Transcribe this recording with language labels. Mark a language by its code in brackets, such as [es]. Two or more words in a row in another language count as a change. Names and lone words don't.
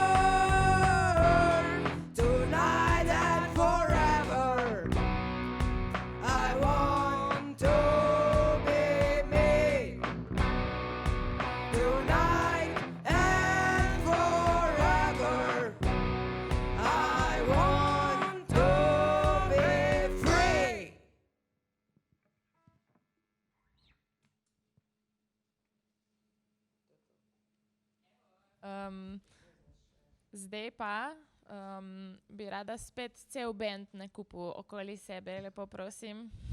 [en] Tonight and forever, I want to be me. Tonight and forever, I want to be free. [sl] Zdaj pa bi rada spet cel band na kupu okoli sebe, lepo prosim.